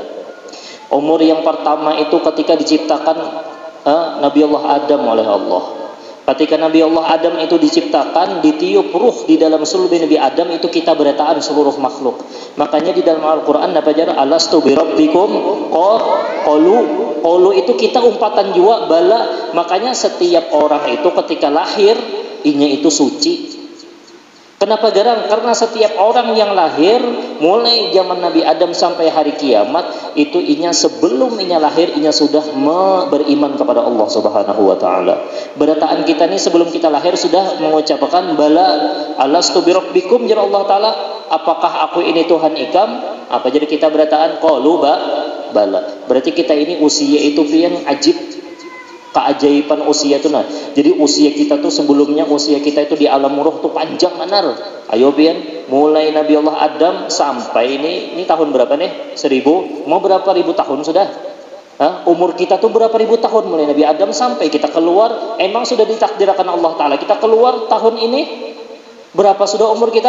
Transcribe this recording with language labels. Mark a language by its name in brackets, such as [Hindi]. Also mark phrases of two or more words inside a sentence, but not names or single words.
[Indonesian] Umur yang pertama itu ketika diciptakan Nabi Allah Adam oleh Allah. Ketika Nabi Allah Adam itu diciptakan, ditiup ruh di dalam sulbi Nabi Adam, itu kita berataan seluruh makhluk. Makanya di dalam Al-Quran apa aja? [Arabic] ألست بربكم قالوا [Banjar] itu kita umpatan jua bala. Makanya setiap orang itu ketika lahir inya itu suci. Kenapa garang? [Indonesian] Karena setiap orang yang lahir mulai zaman Nabi Adam sampai hari kiamat itu inya sebelum inya lahir inya sudah beriman kepada Allah Subhanahu wa taala. [Banjar] Berataan kita nih sebelum kita lahir sudah mengucapkan [Arabic] بلى ألست بربكم يا الله تعالى, [Banjar] apakah aku ini Tuhan ikam? Apa jadi kita berataan [Arabic] قالوا بلى. [Banjar] Berarti kita ini usia itu pian ajib. [Indonesian] Keajaiban usia itu. [Banjar] Nah, jadi usia kita tuh sebelumnya usia kita itu di alam ruh tuh panjang benar. Ayo pian, mulai Nabi Allah Adam sampai ini tahun berapa nih? [Indonesian] 1000, mau berapa ribu tahun sudah? Umur kita tuh berapa ribu tahun mulai Nabi Adam sampai kita keluar, emang sudah ditakdirkan Allah Ta'ala kita keluar tahun ini berapa sudah umur kita?